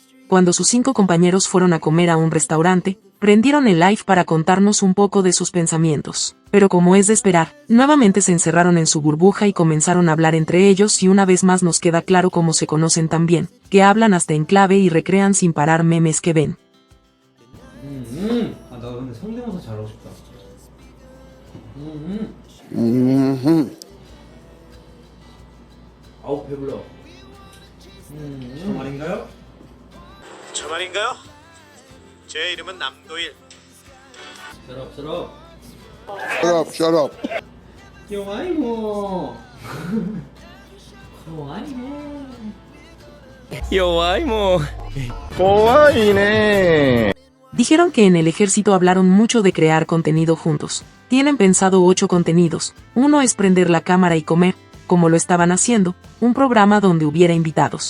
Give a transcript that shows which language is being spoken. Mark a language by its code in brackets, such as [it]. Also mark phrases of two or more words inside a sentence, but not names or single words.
[es] Cuando sus 5 compañeros fueron a comer a un restaurante, prendieron el live para contarnos un poco de sus pensamientos. Pero como es de esperar, nuevamente se encerraron en su burbuja y comenzaron a hablar entre ellos y una vez más nos queda claro cómo se conocen tan bien, que hablan hasta en clave y recrean sin parar memes que ven. [ko] 아, 나 근데 성대모사 잘하고 싶다. 아우 배불러. 저 말인가요? 저 말인가요? 제 이름은 남도일. 서럽. [en] Shut up. [ko] 영아이고. [es] Dijeron que en el ejército hablaron mucho de crear contenido juntos. Tienen pensado 8 contenidos. Uno es prender la cámara y comer, como lo estaban haciendo, un programa donde hubiera invitados.